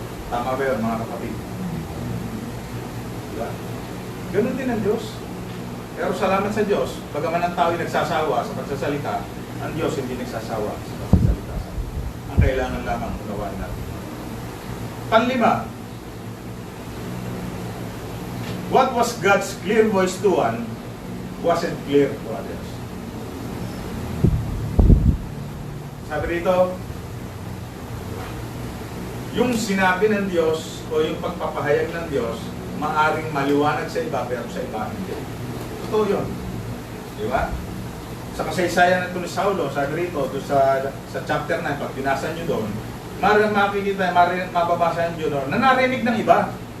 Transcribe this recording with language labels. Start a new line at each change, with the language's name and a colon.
Filipino: Tama ba yun, mga kapatid? Diba? Ganun din ang Diyos. Pero salamat sa Diyos, bagaman ang tao ay nagsasawa sa pagsasalita, ang Diyos hindi nagsasawa sa pagsasalita. Ang kailangan lamang unawaan natin.
English: Panlima, what was God's clear voice to one wasn't clear to others.
Filipino: Sabi rito, yung sinabi ng Diyos o yung pagpapahayag ng Diyos, maaring maliwanag sa iba pero sa iba hindi. Totoo yun. Di ba? Sa kasaysayan ito ni Saulo, sabi rito, sa chapter 9, pag binasa nyo doon, makikita, mababasa nyo doon, na narinig ng iba.